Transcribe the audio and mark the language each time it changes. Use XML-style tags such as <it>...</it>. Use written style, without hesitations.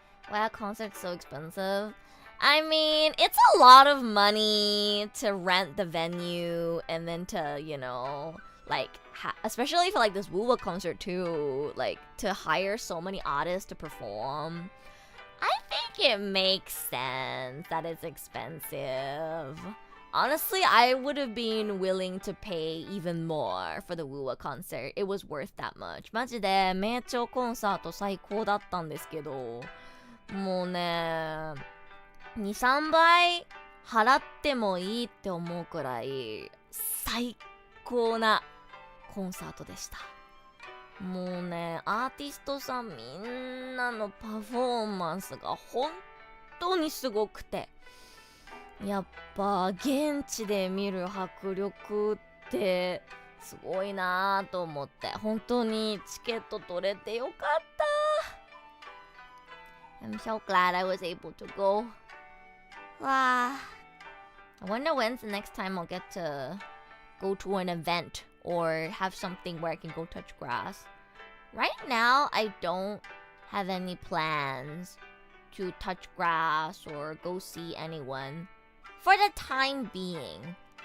<en>Wow, concert's so expensive. I mean, it's a lot of money to rent the venue and then to, you know, like, especially for like this Wua concert too, like to hire so many artists to perform. I think it makes sense that it's expensive. Honestly, I would have been willing to pay even more for the Wua concert. It was worth that much.</en> <ja>マジで名調コンサート最高だったんですけど、もうね、2、3倍払ってもいいって思うくらい最高なコンサートでした。もうね、アーティストさんみんなのパフォーマンスが本当にすごくて、やっぱ現地で見る迫力ってすごいなと思って、本当にチケット取れてよかった。</ja> <en>I'm so glad I was able to go. Wow. I wonder when's the next time I'll get to go to an event or have something where I can go touch grass. Right now, I don't have any plans to touch grass or go see anyone for the time being.</en>